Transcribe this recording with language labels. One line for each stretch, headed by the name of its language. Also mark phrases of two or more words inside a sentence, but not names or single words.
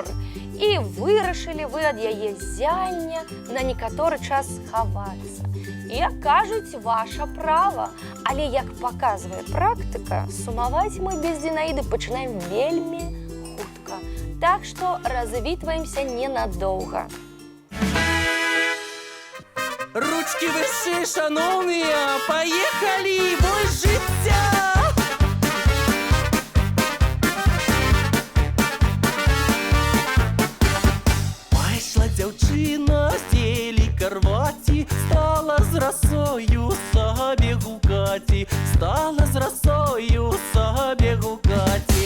Belarusian: І вырашылі вы ад яе зяння на некаторы час схавацца. Як кажуць, ваша права. Але, як паказвае практыка, сумаваць мы без Зінаіды пачынаем вельмі хутка. Так што развітваемся ненадоўга.
Ukrainian: Ручки вище, шановні, поїхали, бой життя!
Belarusian: Пайшла дзяўчына з цілі карваці, стала з расою сабе гукаці, стала з расою сабе гукаці.